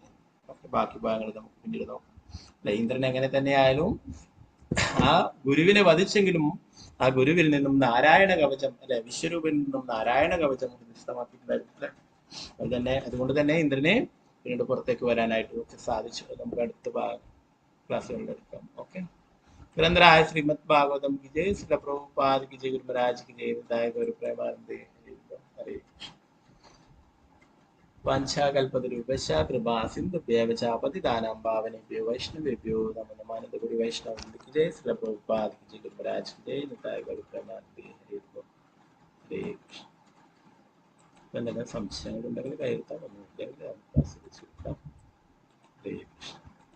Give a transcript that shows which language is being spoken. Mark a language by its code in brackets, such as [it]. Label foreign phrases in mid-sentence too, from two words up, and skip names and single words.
[ml] ബാക്കി ഭാഗങ്ങൾ നമുക്ക് പിന്നീട് നോക്കാം അല്ലെ. ഇന്ദ്രൻ എങ്ങനെ തന്നെയായാലും ആ ഗുരുവിനെ വധിച്ചെങ്കിലും ആ ഗുരുവിൽ നിന്നും നാരായണ കവചം അല്ലെ, വിശ്വരൂപനിൽ നിന്നും നാരായണ കവചം നഷ്ടമാക്കിയിട്ടുണ്ടായിരുന്നു അല്ലെ. അതുകൊണ്ട് തന്നെ ഇന്ദ്രനെ പിന്നീട് പുറത്തേക്ക് വരാനായിട്ട് ഒക്കെ സാധിച്ചു. നമുക്ക് അടുത്ത ക്ലാസ്സുകളിൽ എടുക്കാം. ഓക്കെ. [hi] നിരന്തരായ ശ്രീമദ് ഭാഗവതം की जय, श्री प्रभुपाद की जय, गुरु महाराज की जय, विदायक गुरु प्रेमानंदे हरे [sa] वाञ्छाकल्पतरुभ्यश्च कृपा सिन्धुभ्यः च पतितानां पावनेभ्यो वैष्णवेभ्यो नमो नमः. [hi] गुरु वैष्णव की जय, श्री प्रभुपाद की जय, गुरु महाराज की जय, विदायक गुरु प्रेमानंदे हरे कृष्ण. [ml] എന്തെങ്കിലും സംശയങ്ങളുണ്ടെങ്കിൽ കയർത്താം. ഒന്നുമില്ലെങ്കിൽ ഹരേ കൃഷ്ണ.